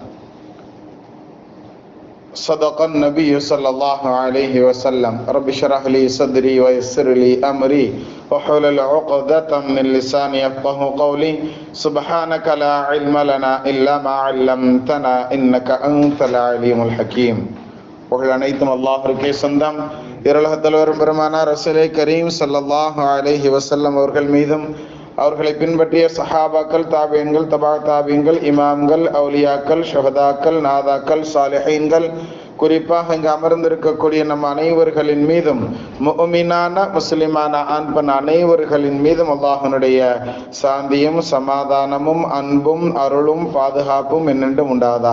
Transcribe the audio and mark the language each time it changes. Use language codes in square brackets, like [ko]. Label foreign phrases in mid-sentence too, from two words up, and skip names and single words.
[ar] صدق النبي صلى الله عليه وسلم. رب اشرح لي صدري ويسر لي أمري واحلل عقدة من لساني يفقهوا قولي. سبحانك لا علم لنا إلا ما علمتنا إنك أنت العليم الحكيم. [ta] புகழ் அனைத்தும் அல்லாஹ்வுக்கே சொந்தம். இருளக தலைவர் பெருமானார் [ar] رسول كريم صلى الله عليه وسلم [ta] அவர்கள் மீதும், அவர்களை பின்பற்றிய சஹாபாக்கள், தாபியன்கள், தபா தாபியன்கள், இமாம்கள், அவுலியாக்கள், ஷஹதாக்கள், நாதாக்கள், சாலிஹீன்கள், குறிப்பாக இங்கு அமர்ந்திருக்கக்கூடிய நம் அனைவர்களின் மீதும், முஃமினான முஸ்லிமான ஆண் பெண் அனைவர்களின் மீதும் அல்லாஹ்வுடைய சாந்தியும் சமாதானமும் அன்பும் அருளும் பாதுகாப்பும் என்னென்றும் உண்டாவதாக.